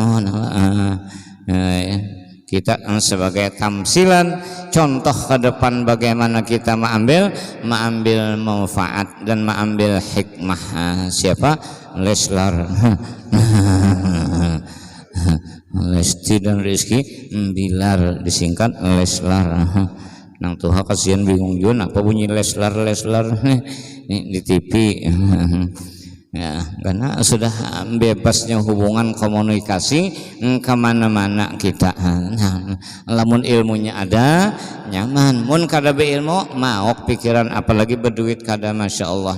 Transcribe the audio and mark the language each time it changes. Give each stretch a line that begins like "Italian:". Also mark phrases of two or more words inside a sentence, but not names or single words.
Indonesian: Kita sebagai tamsilan contoh ke depan bagaimana kita mengambil manfaat dan mengambil hikmah. Siapa? Leslar. Lesti dan Rizky Bilar, disingkat Leslar.
Banjar: Nang tuha kasihan bingung Jun apa bunyi Leslar di TV.
Indonesian: ya, karena sudah bebasnya hubungan komunikasi kemana-mana kita.
Banjar: Nah, lamun ilmunya ada nyaman, mun kada be ilmu maok pikiran, apalagi berduit kada,
Arabic: masya Allah.